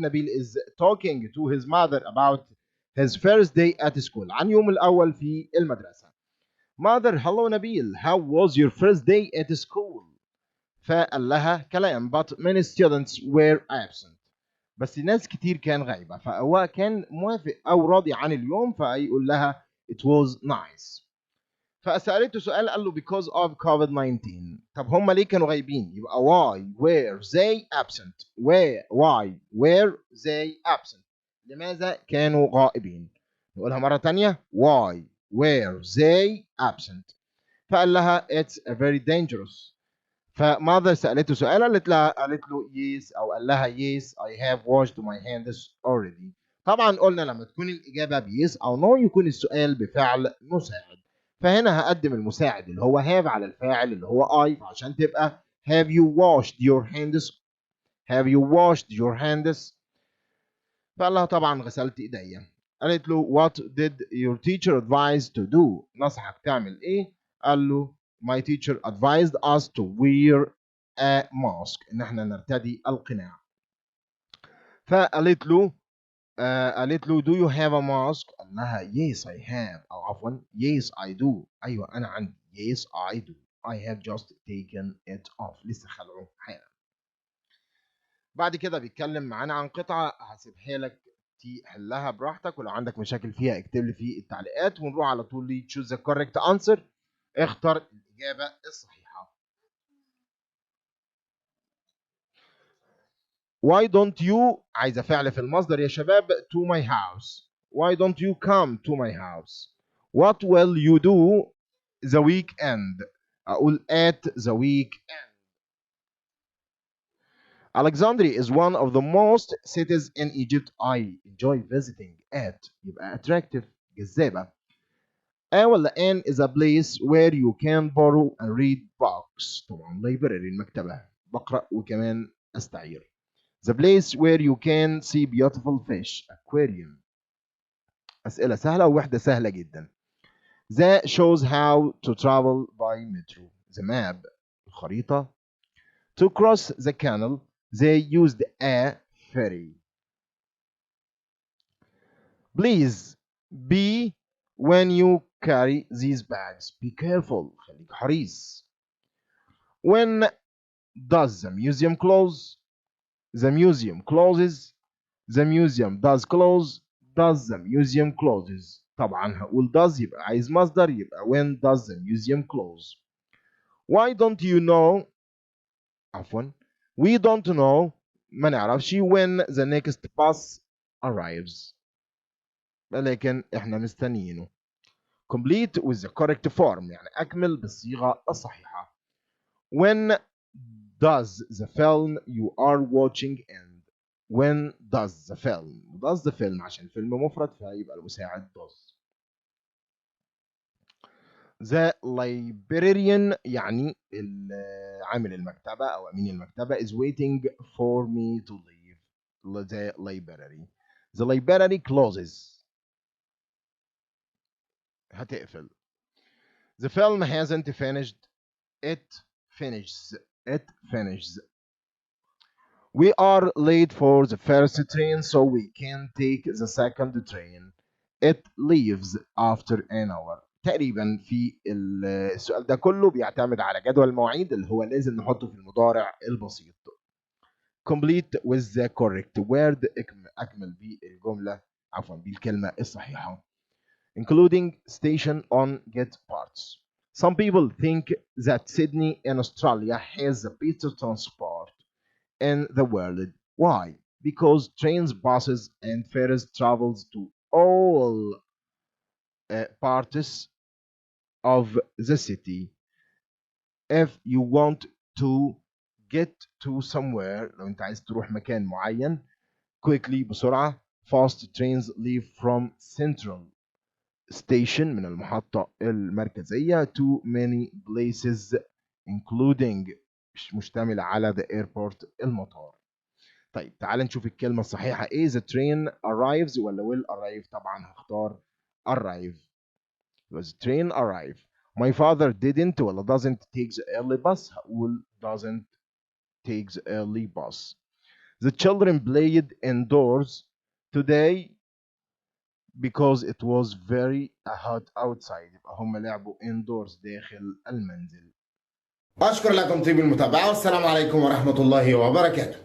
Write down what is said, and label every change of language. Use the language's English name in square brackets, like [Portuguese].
[English] Nabil is talking to his mother about his first day at school. [Arabic] عن يوم الأول في المدرسة. [English] Mother, hello Nabil. How was your first day at school? [Arabic] فقال لها كلام [English] but many students were absent. [Arabic] بس ناس كتير كان غايبة. فهو كان موافق أو راضي عن اليوم فيقول لها [English] it was nice. [Arabic] فسألته سؤال قال له [English] because of COVID-19. [Arabic] طب هم ليه كانوا غايبين؟ يبقى [English] why were they absent. why were they absent. [Arabic] لماذا كانوا غائبين؟ نقولها مرة تانية. [English] why were they absent. [Arabic] فقال لها [English] it's very dangerous. [Arabic] فماذا سألته سؤال قالت له [English] yes [Arabic] أو قال لها [English] yes I have washed my hands already. [Arabic] طبعا قلنا لما تكون الإجابة بيس أو no يكون السؤال بفعل مساعد. فهنا هقدم المساعد اللي هو have على الفاعل اللي هو I عشان تبقى [English] have you washed your hands. have you washed your hands. [Arabic] فقال لها طبعا غسلت إيديا. قالت له [English] what did your teacher advise to do. [Arabic] نصحك تعمل إيه؟ قال له [English] my teacher advised us to wear a mask. [Arabic] إن احنا نرتدي القناع. فقالت له [English] do you have a mask. [Arabic] قال لها [English] yes I have [Arabic] أو عفوا [English] yes I do. [Arabic] أيوة أنا عندي [English] yes I do. I have just taken it off. [Arabic] لسه خلعه حالا. بعد كده بيتكلم معانا عن قطعة هسيبها لك تحلها براحتك ولو عندك مشاكل فيها اكتب لي في التعليقات ونروح على طول ل [English] choose the correct answer. [Arabic] اختر الإجابة الصحيحة. [English] Why don't you [Arabic] عايزة فعل في المصدر يا شباب [English] to my house. Why don't you come to my house. What will you do the weekend. أقول at the weekend. Alexandria is one of the most cities in Egypt I enjoy visiting at. [Arabic] يبقى attractive جذابة. [English] ولا an is a place where you can borrow and read books. [Arabic] طبعا library المكتبة بقرأ وكمان أستعير. [English] The place where you can see beautiful fish. Aquarium. [Arabic] أسئلة سهلة ووحدة سهلة جدا. [English] That shows how to travel by metro. The map. الخريطة. To cross the canal they used a ferry. Please be when you carry these bags. Be careful. [Arabic] خليك حريص. [English] When does the museum close? The museum closes. The museum does close. Does the museum closes. [Arabic] طبعا هقول does يبقى عايز مصدر يبقى [English] when does the museum close. Why don't you know عفوا we don't know [Arabic] ما نعرفش [English] when the next bus arrives. [Arabic] لكن احنا مستنيينه. [English] Complete with the correct form [Arabic] يعني أكمل بالصيغة الصحيحة. [English] When does the film you are watching end. When does the film. does the film [Arabic] عشان الفيلم مفرد فيبقى المساعد does. [English] The librarian [Arabic] يعني عامل المكتبة أو أمين المكتبة [English] is waiting for me to leave the library. The library closes. [Arabic] هتقفل. [English] The film hasn't finished. It finishes. It finishes. We are late for the first train, so we can take the second train. It leaves after an hour. [Arabic] تقريبا في السؤال ده كله بيعتمد على جدول المواعيد اللي هو لازم نحطه في المضارع البسيط. [English] complete with the correct word، [Arabic] اكمل بالجمله، عفوا بالكلمه الصحيحه. [English] including station on get parts. Some people think that Sydney in Australia has the best transport in the world. Why? Because trains, buses, and ferries travels to all parts of the city. If you want to get to somewhere، [Arabic] لو انت عايز تروح مكان معين [English] quickly بسرعة، fast trains leave from central station [Arabic] من المحطة المركزية [English] to many places including [Arabic] مشتملة على [English] the airport المطار. [Arabic] طيب تعال نشوف الكلمة الصحيحة ايه. [English] the train arrives ولا will arrive؟ [Arabic] طبعا هختار [English] arrive. was train arrive. my father didn't ولا doesn't take the early bus؟ هقول doesn't take the early bus. the children played indoors today because it was very hot outside. [Arabic] يبقى هم لعبوا indoors داخل المنزل. أشكر لكم طيب المتابعة والسلام عليكم ورحمة الله وبركاته.